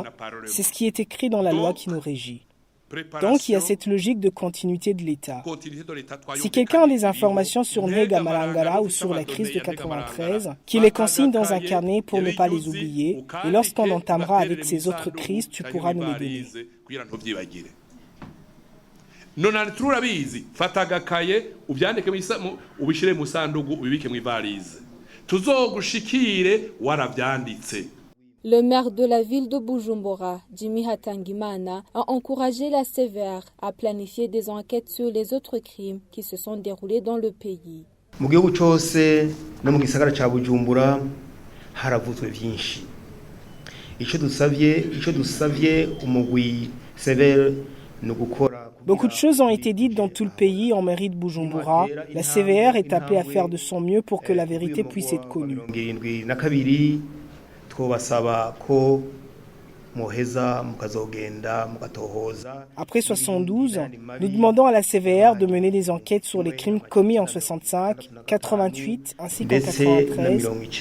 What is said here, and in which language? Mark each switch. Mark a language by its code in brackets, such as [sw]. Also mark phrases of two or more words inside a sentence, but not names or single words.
[fr] C'est ce qui est écrit dans la loi qui nous régit. Donc, il y a cette logique de continuité de l'État. Si quelqu'un a des informations sur Nega Malangara ou sur la crise de 93, qu'il les consigne dans un carnet pour ne pas les oublier, et lorsqu'on entamera avec ces autres crises, tu pourras nous les donner. [rn] Nonani turabizi fata agakaye ubyandike ubishire mu sandugu ubibike mu ivalize tuzogushikire warabyanditse. [fr] Le maire de la ville de Bujumbura, Jimmy Hatangimana, a encouragé la CVR à planifier des enquêtes sur les autres crimes qui se sont déroulés dans le pays. [rn] Mu gihugu cyose no mu gisagara ca Bujumbura haravuzwe byinshi. Ico dusavye umugwi CVR no gukora. [fr] Beaucoup de choses ont été dites dans tout le pays en mairie de Bujumbura. La CVR est appelée à faire de son mieux pour que la vérité puisse être connue. Après 72, nous demandons à la CVR de mener des enquêtes sur les crimes commis en 65, 88 ainsi qu'en 93.